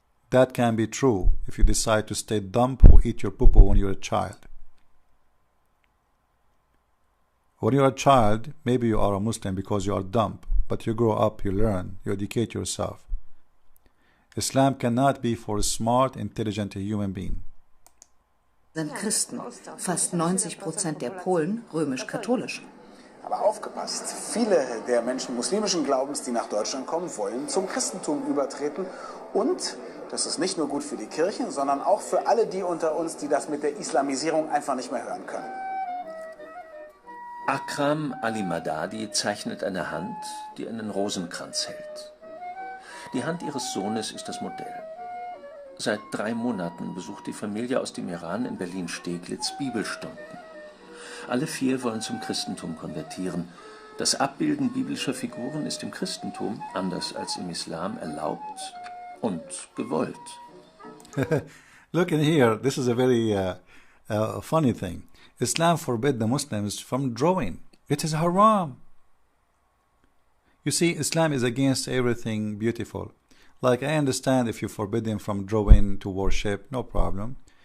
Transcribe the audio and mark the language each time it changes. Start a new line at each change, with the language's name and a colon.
English: That can be true if you decide to stay dumb or eat your poo-poo when you're a child. When you're a child, maybe you are a Muslim because you are dumb, but you grow up, you learn, you educate yourself. Islam cannot be for a smart, intelligent human being.
German: Sind Christen, fast 90% der Polen römisch-katholisch. Aber aufgepasst, viele der Menschen muslimischen Glaubens, die nach Deutschland kommen, wollen zum Christentum übertreten. Und das ist nicht nur gut für die Kirchen, sondern auch für alle die unter uns, die das mit der Islamisierung einfach nicht mehr hören können. Akram Ali Madadi zeichnet eine Hand, die einen Rosenkranz hält. Die Hand ihres Sohnes ist das Modell. Seit 3 Monaten besucht die Familie aus dem Iran in Berlin-Steglitz Bibelstunden. Alle 4 wollen zum Christentum konvertieren. Das Abbilden biblischer Figuren ist im Christentum, anders als im Islam, erlaubt und gewollt.
English: Look in here, this is a very funny thing. Islam forbid the Muslims from drawing. It is haram. You see, Islam is against everything beautiful. Like, I understand if you forbid them from drawing to worship, no problem.